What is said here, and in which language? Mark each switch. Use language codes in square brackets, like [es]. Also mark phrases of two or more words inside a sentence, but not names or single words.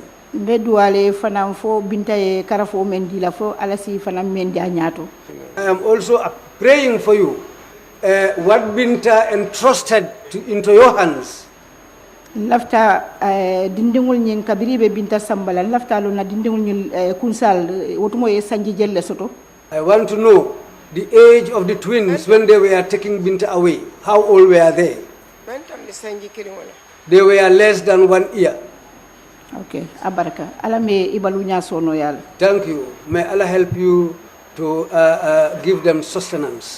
[man] Mbe duale fanam fo binta e karafo men dila fo alasi fanam men janyato. [en] I am also praying for you. What Binta entrusted into your hands. [man] Lafta dindingul nyin kabiri be Binta Sambala lafta lo na dindingul nyin kunsal wotumo e sanji jelle soto. [en] I want to know the age of the twins when they were taking Binta away. How old were they? They were less than 1 year. Okay, abaraka. [man] Allah me ibalunya sono yal. [en] Thank you. May Allah help you to give them sustenance.